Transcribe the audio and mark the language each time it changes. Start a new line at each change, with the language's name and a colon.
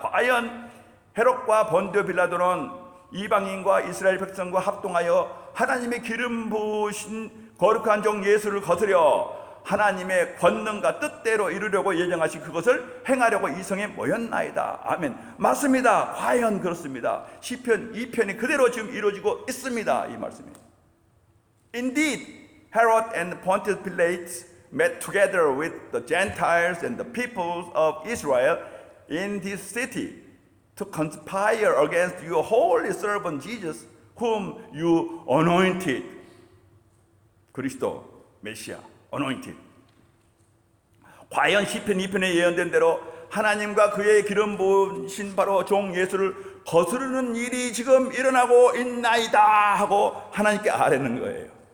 Korean: 과연 헤롯과 본디오 빌라도는 이방인과 이스라엘 백성과 합동하여 하나님의 기름 부으신 거룩한 종 예수를 거스려 하나님의 권능과 뜻대로 이루려고 예정하신 그것을 행하려고 이 성에 모였나이다. 아멘. 맞습니다. 과연 그렇습니다. 시편 2편이 그대로 지금 이루어지고 있습니다. 이 말씀입니다.
English: Indeed, Herod and Pontius Pilate met together with the Gentiles and the peoples of Israel in this city to conspire against your holy servant Jesus, whom you anointed.
Korean: 그리스도 메시아 anointed. 과연 시편 2편에 예언된 대로 하나님과 그의 기름 부으신 바로 종 예수를 거스르는 일이 지금 일어나고 있나이다 하고 하나님께 아뢰는 거예요.